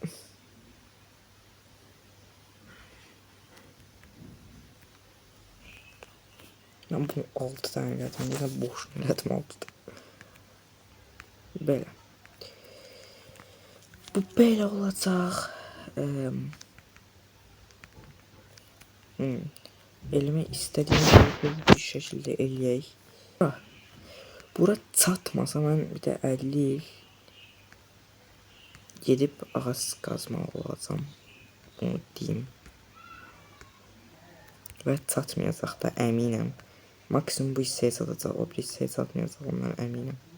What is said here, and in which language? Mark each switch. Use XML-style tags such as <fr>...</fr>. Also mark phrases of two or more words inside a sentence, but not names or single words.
<tr>Ben bunu</tr> <az>6 tane elədim. Niyə boş elədim 6 tane. Belə. Bu belə olacaq.</az> <tr>Elime istediğim gibi bir şekilde eləyək.</tr> <az>Bura çatmasa mən bir də 50 il gedib ağac qazmaq olacam. Bunu deyim. Və çatmayacaq da əminəm. Maksimum bu hissəyə çatacaq, o bir hissəyə çatmayacaq, ondan əminəm.</az>